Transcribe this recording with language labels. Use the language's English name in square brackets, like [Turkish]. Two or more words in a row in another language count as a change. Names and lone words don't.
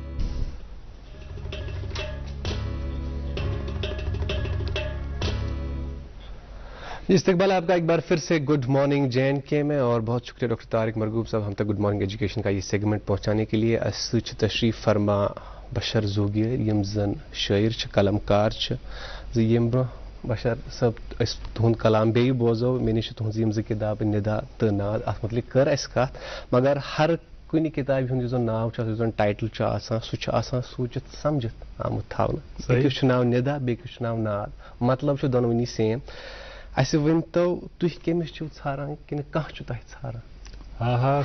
[Urdu] استقبال آپ کا ایک بار پھر سے گڈ مارننگ JNK میں, اور بہت شکریہ ڈاکٹر طارق مرغوب صاحب ہم تک گڈ مارننگ ایجوکیشن کا یہ سیگمنٹ پہنچانے کے لیے. [Kashmiri] تشریف فرما بشر زوگیر یم زن شاعر قلمکار یم برہ بشر صاحب اس تہد کلام بیٚیہِ بوزو مےٚ نِش تہذ یم زٕ کتاب ندا تہٕ ناد اتھ متعلق کر اَسہِ کتھ, مگر ہر کُنہِ کتابہِ ہُنٛد یُس زن ناو چھُ یُس زن ٹایٹل چھُ آسان سُہ چھُ آسان سوٗنٛچِتھ سمجھِتھ آمُت تھاونہٕ. أکِس چھُ ناو ندا بیٚکِس چھُ ناو ناد, مطلب چھُ دۄنوٕنی سیم. اَسہِ ؤنۍتو تُہۍ کٔمِس چھِو ژھاران کِنہٕ کانٛہہ چھُ تۄہہِ ژھاران؟